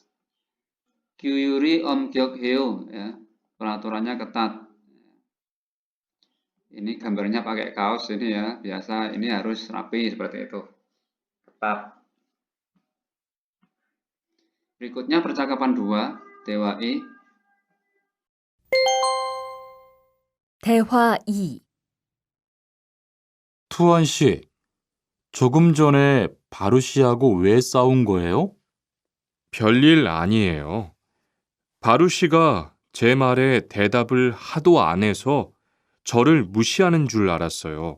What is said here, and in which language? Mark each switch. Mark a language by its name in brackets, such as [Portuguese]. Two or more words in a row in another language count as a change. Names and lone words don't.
[Korean] 규율이 엄격해 [Indonesian] ya, peraturannya ketat. Ini gambarnya pakai kaos ini ya, biasa ini harus rapi seperti itu. Ketat. Berikutnya percakapan 2, [Korean] 대화2. 대화 2. 투원 씨, 조금 전에 바루 씨하고 왜 싸운 거예요? 별일 아니에요. 바루 씨가 제 말에 대답을 하도 안 해서 저를 무시하는 줄 알았어요.